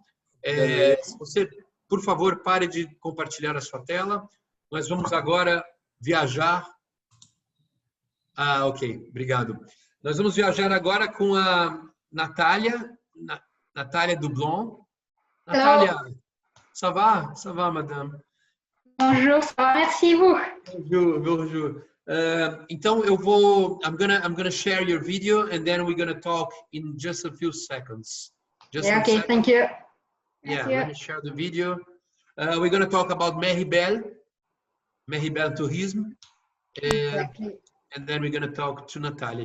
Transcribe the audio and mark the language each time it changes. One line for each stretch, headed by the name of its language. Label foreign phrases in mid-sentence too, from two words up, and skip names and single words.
Portuguese: Você, por favor, pare de compartilhar a sua tela. Nós vamos agora viajar. Ok, obrigado. Nós vamos viajar agora com a Natália Dublon. Natália,
French: ça va? Ça va, madame? Bonjour, ça va, merci vous. Bonjour.
English: Então I'm gonna share your video and then we're gonna talk in just a few seconds. Okay, thank you. Let me share the video. We're gonna talk about Meribel Tourism, and then we're gonna talk to Natalia.